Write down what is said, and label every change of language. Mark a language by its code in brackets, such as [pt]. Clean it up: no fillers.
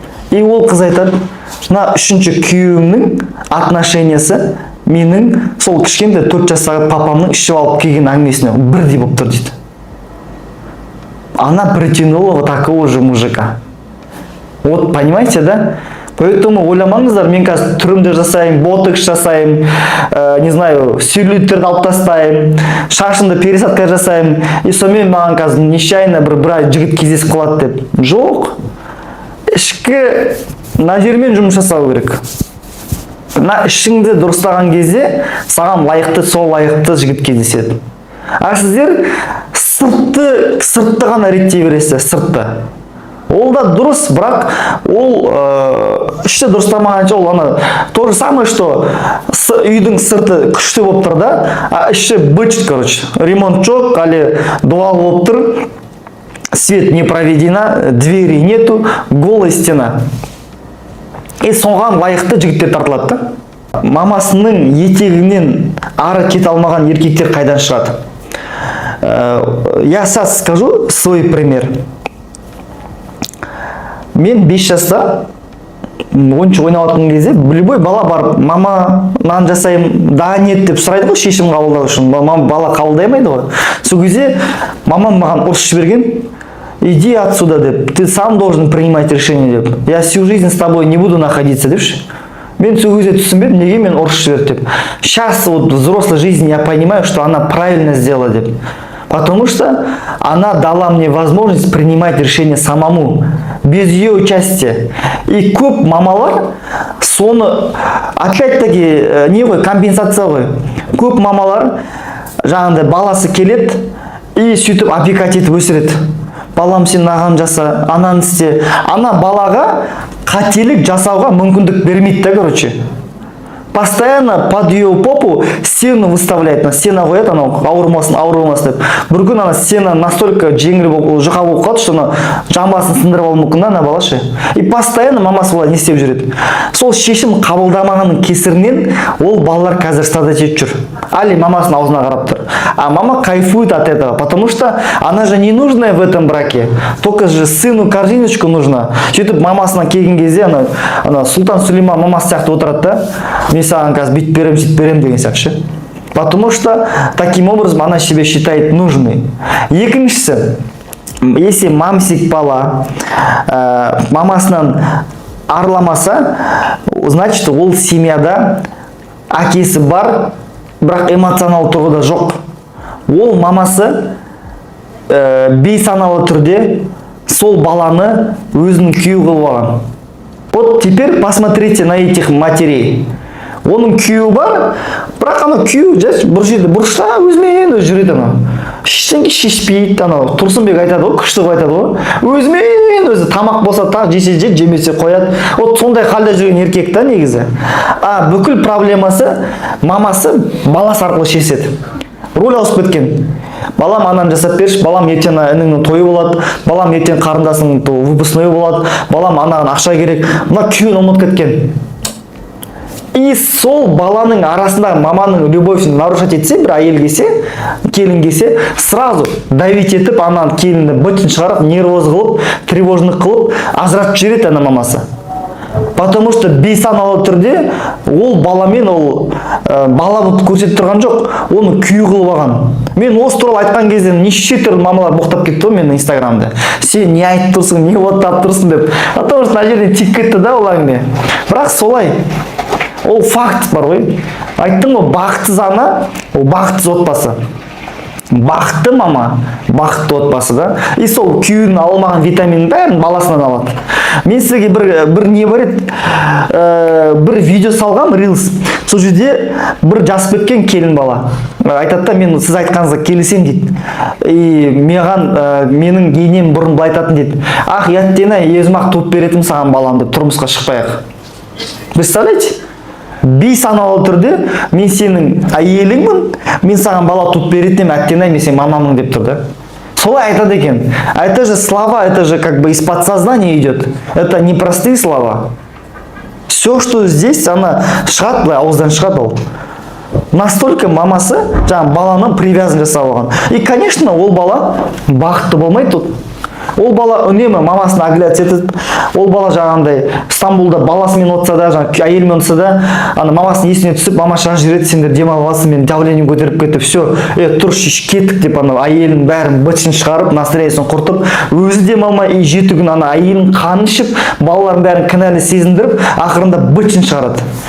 [kk] И ол қыз айтады, мына 3-ші күйеуімнің отношениясы менің сол кішкентай 4 жастағы папамның ішіп алып келген әңгімесіне бірдей болып тұр дейді. [ru] Она притянула вот такого же мужика. Вот, понимаете, да? [kk] Поэтому ойламаңыздар, мен қазір түрімді жасайым, ботокс жасайым, [ru] не знаю, [kk] целлюлиттерді алып тастайым, шашымды пересадка жасайым, и сонымен маған қазір нечаянно бір ай жігіт кездесіп қалады деп. Жоқ. Ішкі назермен жұмыс жасау керек. Ішіңді дұрыстаған кезде саған лайықты, сол лайықты жігіт кездеседі. А сіздер сыртты ғана реттей бересіздер, сыртты. Ол да дұрыс, бірақ ол ішті дұрыстамағанша ол [ru] то же самое, что [kk] үйдің сырты күшті болып тұр да, а іші бычыт, ремонт жоқ, әлі дуал болып тұр, [ru] свет не проведена, двери нету, голая стена. [kk] И соған лайықты жігіттер тартылады да. Мамасының етегінен ары кете алмаған еркектер қайдан шығады? [ru] Я сейчас скажу свой пример. [kk] Мен 5 жаста ойыншық ойнап жатқан кезде любой бала барып мама нан жасаймын да нет деп сұрайды ғой шешім қабылдау үшін. Бала қабылдай алмайды ғой. Сол кезде мамам маған ұрысып жіберген: [ru] иди отсюда деп, ты сам должен принимать решение деп, я всю жизнь с тобой не буду находиться депші. [kk] Мен сол кезде түсінбедім, неге мен ұрысып жіберді деп. [ru] Сейчас вот в взрослой жизни я понимаю, что она правильно сделала деп. Потому что она дала мне возможность принимать решения самому, без ее участия. [kk] И көп мамалар соны, опять-таки, не ғой, компенсация ғой. Көп мамалар жаңағыдай баласы келеді и сөйтіп опекать етіп өсіреді. Балам сен маған жаса, ананы істе. Ана балаға қателік жасауға мүмкіндік бермейді да, короче. [ru] Постоянно под ее попу стену выставляет, на [kk] стена қояды, анау ауырмасын деп. Бір күн ана стена настолько жеңіл жұқа болып қалды, что ана жамбасын сындырып алуы мүмкін ана бала ше. И постоянно мамасы олай не істеп жүреді. Сол шешім қабылдамағанның кесірінен ол балалар қазір страдать етіп жүр. Али мамасының аузына қарап тұр. [ru] А мама кайфует от этого, потому что она же не нужная в этом браке. Только же сыну корзиночку нужна. [kk] Сөйтіп мамасына келген кезде ана Сұлтан Сүлейман мамасы сияқты отырады да. Мен саған қазір бүйтіп берем, сөйтіп берем деген сияқты. [ru] Потому что таким образом она себя считает нужной. [kk] Екіншісі, если мамсик бала мамасынан арыламаса, значит ол семьяда әкесі бар, бірақ эмоционал тұрғыда жоқ. Ол мамасы бейсаналы түрде сол баланы өзінің күйеуі қылып алған. [ru] Вот теперь посмотрите на этих матерей. [kk] Оның күйеуі бар, бірақ ана күйеуі бір жерде бұрышта өзімен өзі жүреді ана. Ештеңе шешпейді ана. Тұрсынбек айтады ғой, күшті айтады ғой. Өзімен өзі тамақ болса тағы жесе жеп, жемесе қояды. Вот сондай халде жүрген еркек та негізі. А бүкіл проблемасы мамасы баласы арқылы шешеді. Рөл ауысып кеткен. Балам ананы жасап берші, балам ертең ініңнің тойы болады, балам ертең қарындасының выпускной болады, балам анаған ақша керек. Мына күйеуін ұмытып кеткен. И сол баланың арасында маманың любовьін нарушать етсе, бір әйел келсе, келін келсе, сразу давить етіп, ананы келінді бытын шығарып, нервоз қылып, тревожный қылып, ажыратып жібереді ана мамасы. Потому что бейсаналы түрде ол баламен ол бала болып көрсетіп тұрған жоқ, оны күйеу қылып алған. Мен осы туралы айтқан кезде неше түрлі мамалар боқтап кетті ғой менің инстаграмда. Сен не айтып тұрсың, не оттап тұрсың деп. Потому что мына жерден тиіп кетті да ол әңгіме. Бірақ солай. Ол факт бар ғой. Айттым ғой, бақытсыз ана, ол бақытсыз отбасы. Бақытты мама, бақытты отбасы да. И сол күйеуінің алмаған витаминін бәрін баласынан алады. Мен сізге бір не бар еді, бір видео салғам, Reels. Сол жерде бір жасып кеткен келін бала. Айтады да, мен сіз айтқаныңызға келісем дейді. И менің енем бұрын былай айтатын дейді. Ах, яттена, өзім-ақ туып беретім саған балам деп, тұрмысқа шықпай-ақ. Представляете? Бейсаналы түрде мен сенің әйеліңмін, мен саған бала туып беретінем, әттена, мен сен мамамын деп тұр да. Солай айтады екен. [ru] А это же слова, это же как бы из подсознания идет. Это не простые слова. Все, что здесь, [kk] она шығады, ауыздан шығады ол. Настолько мамасы жаңа баланы привязан жасап алған. И, конечно, ол бала бақытты болмайды тут. Ол бала үнемі мамасын огляд етіп, ол бала жаңағындай Стамбулда баласымен отса да, жаңа әйелмен отса да, ана мамасын есіне түсіп, мама шыға жүреді, сендер демалып аласың, мен давлением көтеріп кетіп, все, тұршы кеттік деп, ана әйелін бәрін бытшын шығарып, настроениесін құртып, өзі демалмай, и жеті күн ана әйелін қанын ішіп, балаларын бәрін кінәлі сезіндіріп, ақырында бытшын шығарады.